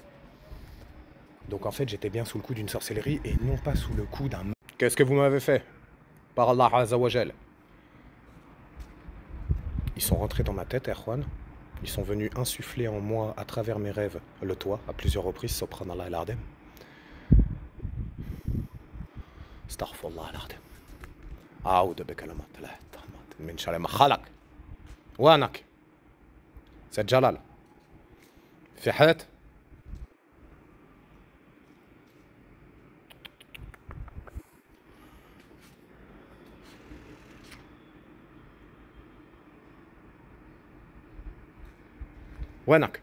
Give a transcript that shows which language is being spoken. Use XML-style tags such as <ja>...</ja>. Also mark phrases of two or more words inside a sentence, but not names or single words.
<fr>Donc en fait, j'étais bien sous le coup d'une sorcellerie et non pas sous le coup d'un... Qu'est-ce que vous m'avez fait? Par</fr> <ar>الله عز وجل.</ar> <fr>Ils sont rentrés dans ma tête, Erwan. Ils sont venus insuffler en moi, à travers mes rêves, le toit, à plusieurs reprises.</fr> <ar>سبحان الله العظيم. أستغفر الله العظيم. أعوذ بكلمات الله التامات من شر ما خلق. وينك؟ سيد جلال في حيط؟ وينك؟</ar>